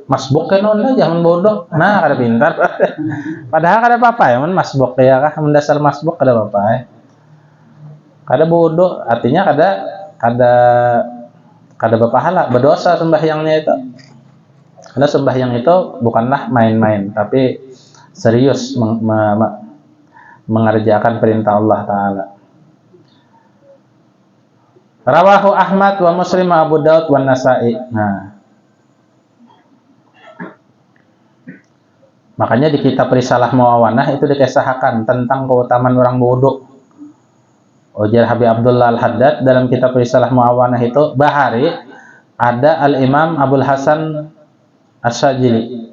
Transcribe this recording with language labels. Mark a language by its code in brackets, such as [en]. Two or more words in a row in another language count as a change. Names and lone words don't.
[bjn] Masbuk kan onda jangan bodoh. Nah, kada pintar. Padahal kada apa-apa ya, masbuk ya kah, mendasar masbuk kada apa-apa ya. Kada bodoh, artinya kada berpahala, berdosa sembahyangnya itu. [id] Karena sembahyang itu bukanlah main-main, tapi serius mengerjakan perintah Allah Ta'ala. [ar] رواه أحمد ومسلم وأبو داود والنسائي. [id] Nah, makanya di kitab Risalah Muawanah itu dikisahkan tentang keutamaan orang wudu. [bjn] Ujar Habib Abdullah Al-Haddad dalam kitab Risalah Muawanah itu, bahari ada Al-Imam Abul Hasan As-Sajili.